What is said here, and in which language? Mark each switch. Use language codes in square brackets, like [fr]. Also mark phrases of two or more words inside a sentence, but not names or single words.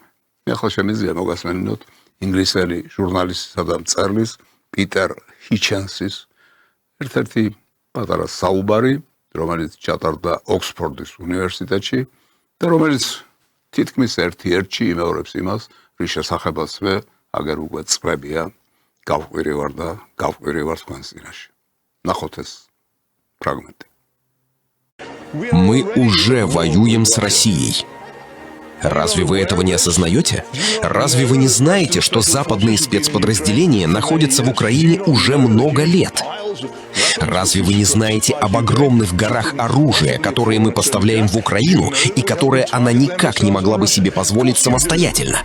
[ka] მე ახლა შემიძლია მოგასმენინოთ ინგლისელი ჟურნალისტისა და მწერლის პიტერ ჰიჩენსის ერთ-ერთი პატარა საუბარი, რომელიც ჩატარდა ოქსფორდის უნივერსიტეტში და რომელიც თითქმის ერთ-ერთში იმეორებს იმას, რის შესახებაც მე აგერ უკვე წლებია გავყვირივარ თქვენს წინაშე. ნახოთ ეს ფრაგმენტი. [ru] Мы уже воюем с Россией. Разве вы этого не осознаете? Разве вы не знаете, что западные спецподразделения находятся в Украине уже много лет? Разве вы не знаете об огромных горах оружия, которые мы поставляем в Украину и которые она никак не могла бы себе позволить самостоятельно?